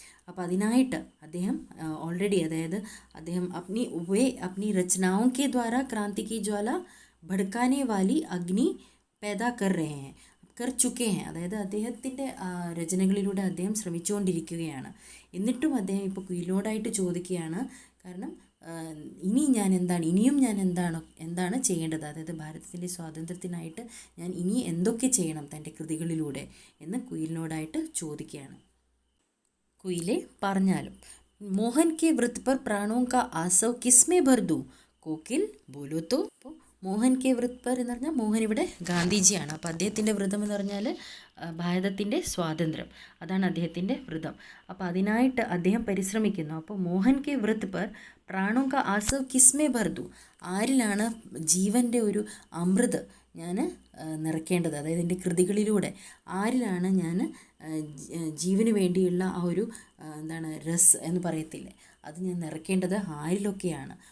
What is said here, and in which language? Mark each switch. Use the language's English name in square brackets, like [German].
[Malayalam] അപ്പോൾ അതിനായിട്ട് അദ്ദേഹം ഓൾറെഡി, അതായത് അദ്ദേഹം [Hindi] അപ്നി രചനാओं के द्वारा क्रांति की ज्वाला भड़काने वाली अग्नि पैदा कर चुके हैं, [Malayalam] അതായത് അദ്ദേഹത്തിൻ്റെ രചനകളിലൂടെ അദ്ദേഹം ശ്രമിച്ചുകൊണ്ടിരിക്കുകയാണ്. എന്നിട്ടും അദ്ദേഹം ഇപ്പോൾ കുയിലിനോടായിട്ട് ചോദിക്കുകയാണ്, കാരണം ഇനിയും ഞാൻ എന്താണ് ചെയ്യേണ്ടത്, അതായത് ഭാരതത്തിൻ്റെ സ്വാതന്ത്ര്യത്തിനായിട്ട് ഞാൻ ഇനി എന്തൊക്കെ ചെയ്യണം തൻ്റെ കൃതികളിലൂടെ എന്ന് കുയിലിനോടായിട്ട് ചോദിക്കുകയാണ്. കുയിലെ പറഞ്ഞാലും, [Hindi] മോഹൻ കെ വൃത്ത് പർ പ്രാണോं का आसव किसमें भर दूं, कोकिल बोलो तो. [Malayalam] അപ്പോൾ [Hindi] മോഹൻ കെ വൃത്ത് പർ [Malayalam] എന്ന് പറഞ്ഞാൽ മോഹൻ ഇവിടെ ഗാന്ധിജിയാണ്. അപ്പോൾ അദ്ദേഹത്തിൻ്റെ വ്രതം എന്ന് പറഞ്ഞാൽ ഭാരതത്തിൻ്റെ സ്വാതന്ത്ര്യം, അതാണ് അദ്ദേഹത്തിൻ്റെ വ്രതം. അപ്പോൾ അതിനായിട്ട് അദ്ദേഹം പരിശ്രമിക്കുന്നു. അപ്പോൾ [Hindi] മോഹൻ കെ വൃത്ത് പർ പ്രാണോं का आसव किसमें भर दूं, [Malayalam] ആരിലാണ് ജീവൻ്റെ ഒരു അമൃത് ഞാൻ നിറയ്ക്കേണ്ടത്, അതായത് എൻ്റെ കൃതികളിലൂടെ ആരിലാണ് ഞാൻ ജീവന് വേണ്ടിയുള്ള ആ ഒരു രസ് എന്ന് പറയത്തില്ലേ, അത് ഞാൻ നിറയ്ക്കേണ്ടത് ആരിലൊക്കെയാണ്.